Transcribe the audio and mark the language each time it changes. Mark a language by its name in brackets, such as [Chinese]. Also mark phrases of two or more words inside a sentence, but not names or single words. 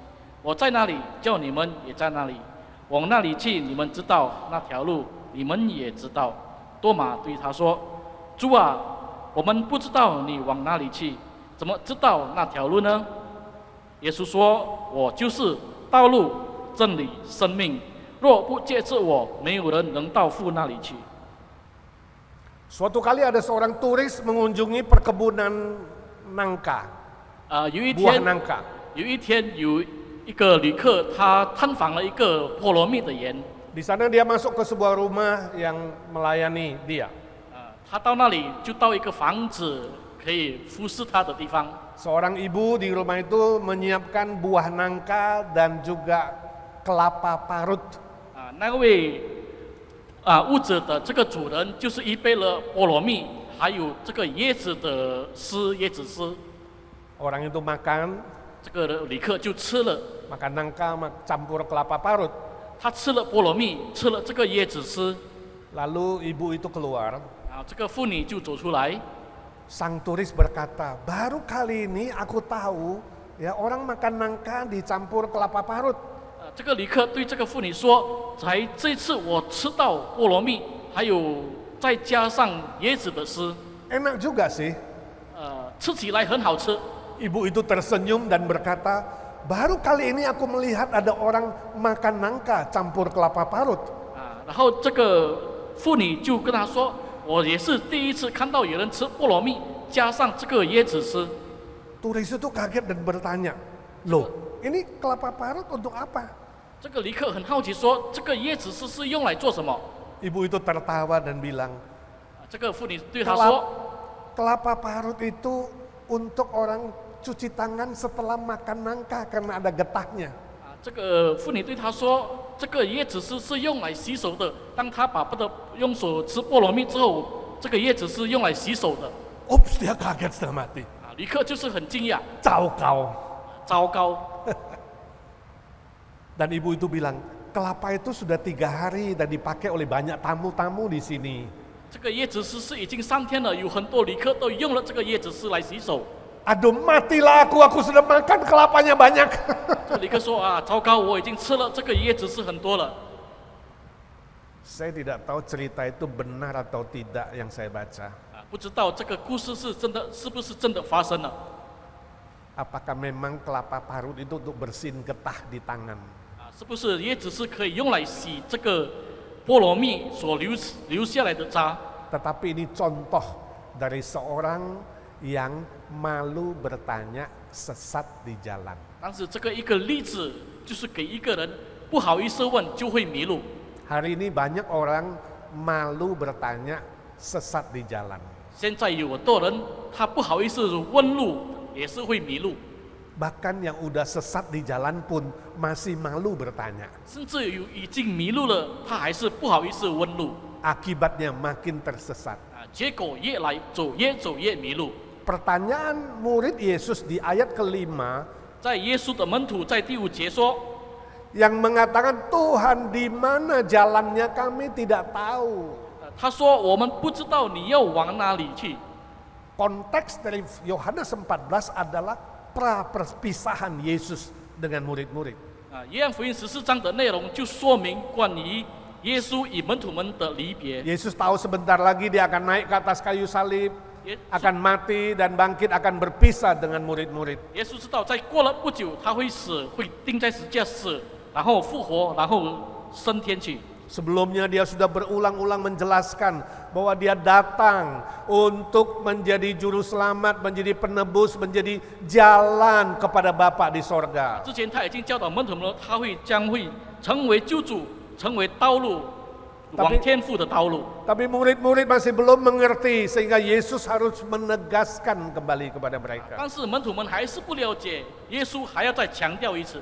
[Chinese] 我在那里，叫你们也在那里。往那里去，你们知道那条路，你们也知道。多马对他说：“主啊，我们不知道你往哪里去，怎么知道那条路呢？” 耶稣说：“我就是道路、真理、生命。若不借着我，没有人能到父那里去。” [Indonesian] Suatu kali ada seorang turis mengunjungi perkebunan nangka, [Chinese] 有一 [Indonesian] buah [Chinese] 天， [Indonesian] nangka. [Chinese] 有一天有一个旅客，他探访了一个菠萝蜜的园。 [Indonesian] Di sana dia masuk ke sebuah rumah yang melayani dia. [Chinese] 他到那里就到一个房子可以服侍他的地方。 [Indonesian] Seorang ibu di rumah itu menyiapkan buah nangka dan juga kelapa parut. [Chinese] 那位屋子的这个主人就是预备了菠萝蜜，还有这个椰子的丝、椰子丝。 [Indonesian] Orang itu makan, [Chinese] 这个旅客就吃了， [Indonesian] makan nangka campur kelapa parut. [Chinese] 他吃了菠萝蜜，吃了这个椰子丝。 [Indonesian] Lalu ibu itu keluar, [Chinese] 这个妇女就走出来， [Indonesian] Sang turis berkata, baru kali ini aku tahu ya orang makan nangka dicampur kelapa parut. [Chinese] 这个旅客对这个妇女说：“才这次我吃到菠萝蜜，还有再加上椰子的丝， [Indonesian] Enak juga sih. [Chinese] 吃起来很好吃。” [Indonesian] Ibu itu tersenyum dan berkata, baru kali ini aku melihat ada orang makan nangka campur kelapa parut. [Chinese] 然后这个妇女就跟他说：“我也是第一次看到有人吃菠萝蜜加上这个椰子丝。” [Indonesian] Turis itu kaget dan bertanya, loh ini kelapa parut untuk apa? [Chinese] 这个旅客很好奇说：“这个椰子丝是用来做什么 [Indonesian] Ibu itu tertawa dan bilang, ？” [Chinese] 这个妇女对他说 [Indonesian] kelapa parut itu untuk orang cuci tangan setelah makan nangka karena ada getahnya. [Chinese] 这个妇女对他说：“这个椰子丝是用来洗手的。当他把用手吃菠萝蜜之后，这个椰子是用来洗手的。” [Indonesian] Ups, dia kaget setengah mati. [Chinese] 旅客就是很惊讶，糟糟糕。 [Indonesian] Dan ibu itu bilang, kelapa itu sudah 3 hari dan dipakai oleh banyak tamu-tamu di sini. [Chinese] 这个椰子丝是已经3天了，有很多旅客都用了这个椰子丝来洗手。 [Indonesian] Aduh matilah aku sudah makan kelapanya banyak. [Chinese] 这个旅客说：“糟糕，我已经吃了这个椰子丝很多了。” [Indonesian] Saya tidak tahu cerita itu benar atau tidak yang saya baca. [Chinese] 不知道这个故事是不是真的发生了？ [Indonesian] Apakah memang kelapa parut itu untuk bersihin getah di tangan? [Chinese] 是不是椰子丝可以用来洗这个菠萝蜜所留下来的渣？ [Indonesian] Tetapi ini contoh dari seorang yang malu bertanya sesat di jalan. [Chinese] 但是这个一个例子就是给一个人不好意思问就会迷路。 [Indonesian] Hari ini banyak orang malu bertanya sesat di jalan. [Chinese] 现在有很多人他不好意思问路，也是会迷路。 [Indonesian] Bahkan yang udah sesat di jalan pun masih malu bertanya. [Chinese] 甚至已经迷路了，他还是不好意思问路。 [Indonesian] Akibatnya makin tersesat. [Chinese] 结果越走越迷路。 [Indonesian] Pertanyaan murid Yesus di ayat ke-5 [Chinese] 在耶稣的门徒在第5节说， [Indonesian] yang mengatakan Tuhan di mana jalannya kami tidak tahu. [Chinese] 他说我们不知道你要往哪里去。 [Indonesian] Konteks dari Yohanes 14 adalah pra-perpisahan Yesus dengan murid-murid. [Chinese] 约翰福音14章的内容就说明关于耶稣与门徒们的离别。 [Indonesian] Yesus tahu sebentar lagi dia akan naik ke atas kayu salib, akan mati dan bangkit, akan berpisah dengan murid-murid. [Chinese] 耶稣知道，在过了不久，他会死，会钉在十字架死，然后复活，然后升天去。 [Indonesian] Sebelumnya dia sudah berulang-ulang menjelaskan bahwa dia datang untuk menjadi juru selamat, menjadi penebus, menjadi jalan kepada Bapa di sorga. [Chinese] 之前他已经教导门徒们，他将会成为救主，成为道路，往天父的道路。 [Indonesian] Tapi murid-murid masih belum mengerti sehingga Yesus harus menegaskan kembali kepada mereka. [Chinese] 但是门徒们还是不了解，耶稣还要再强调一次。